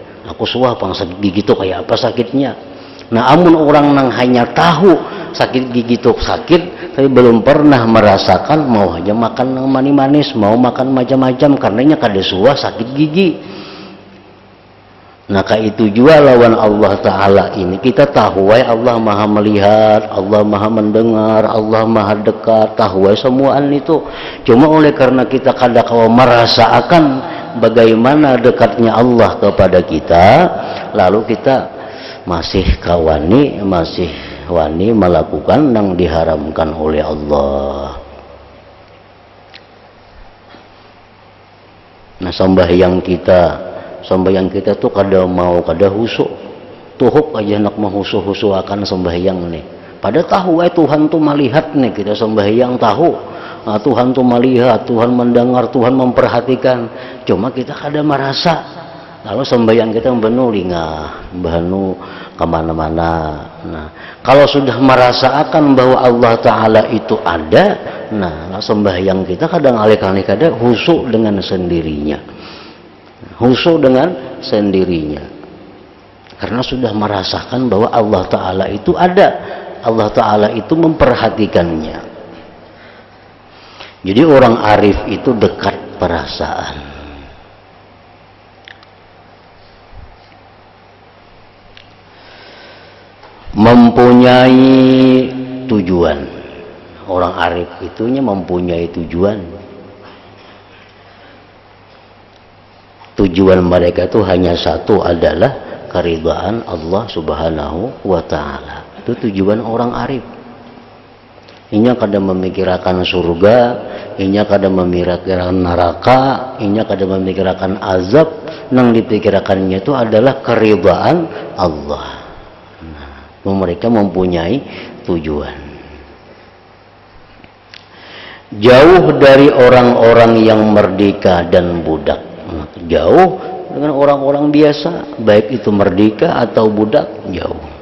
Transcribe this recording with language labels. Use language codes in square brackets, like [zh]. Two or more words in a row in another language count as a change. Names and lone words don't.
[bjn] Aku suah pang sakit gigi itu kayak apa sakitnya. Nah, amun orang yang hanya tahu sakit gigi itu sakit, tapi belum pernah merasakan, mau aja makan yang manis-manis, mau makan macam-macam, karenanya kada suah sakit gigi. Nah, kayak itu juga lawan Allah Ta'ala ini. [id] Kita tahu Allah maha melihat, Allah maha mendengar, Allah maha dekat, tahu semuaan itu. Cuma oleh karena kita kadang-kadang merasakan bagaimana dekatnya Allah kepada kita, lalu kita masih wani melakukan yang diharamkan oleh Allah. [bjn] Nah, sembahyang kita tuh kada mau kada husuk, tuhuk aja nak menghusu-husu akan sembahyang nih. [id] Pada tahu Tuhan tuh melihat nih kita sembahyang, tahu Tuhan tuh melihat, Tuhan mendengar, Tuhan memperhatikan. [bjn] Cuma kita kada merasa. Lalu sembahyang kita benu lingah, benu kemana-mana. Nah, kalau sudah merasakan bahwa Allah Ta'ala itu ada, nah sembahyang kita kadang alih-alih kada husuk dengan sendirinya. [id] Khusyuk dengan sendirinya, karena sudah merasakan bahwa Allah Ta'ala itu ada, Allah Ta'ala itu memperhatikannya. Jadi orang arif itu dekat perasaan. Mempunyai tujuan. Orang arif itunya mempunyai tujuan. Tujuan mereka itu hanya satu, adalah keridhaan Allah [ar] سبحانه وتعالى. [id] Itu tujuan orang arif. [bjn] Inya kada memikirkan surga, inya kada memikirkan neraka, inya kada memikirkan azab. Nang dipikirkannya itu adalah keridhaan Allah. [id] Nah, mereka mempunyai tujuan. Jauh dari orang-orang yang merdeka dan budak. Jauh dengan orang-orang biasa, baik itu merdeka atau budak, jauh.